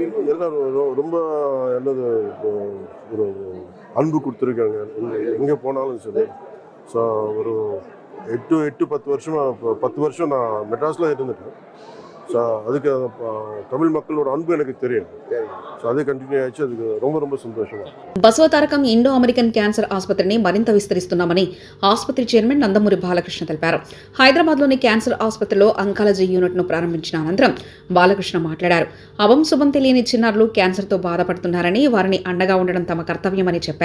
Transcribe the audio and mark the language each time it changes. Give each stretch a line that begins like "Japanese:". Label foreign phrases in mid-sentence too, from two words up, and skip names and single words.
Tamil: எல்லாம் ரொம்ப என்னது ஒரு அன்பு கொடுத்துருக்காங்க எங்கே போனாலும் சரி. ஸோ ஒரு 8-10 வருஷமா 10 வருஷம் நான் மெட்ராஸில் இருந்துட்டேன். ஸோ அதுக்கு தமிழ் மக்களோட அன்பு எனக்கு தெரியும். ஸோ அதே கண்டினியூ ஆயிடுச்சு. அதுக்கு ரொம்ப ரொம்ப சந்தோஷமா.
Telugu: బసవతారకం ఇండో అమెరికన్ క్యాన్సర్ ఆసుపత్రిని మరింత విస్తరిస్తున్నామని ఆసుపత్రి చైర్మన్ నందమూరి బాలకృష్ణ తెలిపారు. హైదరాబాద్లోని క్యాన్సర్ ఆసుపత్రిలో
English: oncology unit
Telugu: ప్రారంభించిన అనంతరం బాలకృష్ణ మాట్లాడారు. అవం శుభం తెలియని చిన్నారులు క్యాన్సర్తో బాధపడుతున్నారని, వారిని అండగా ఉండడం తమ కర్తవ్యమని చెప్పారు.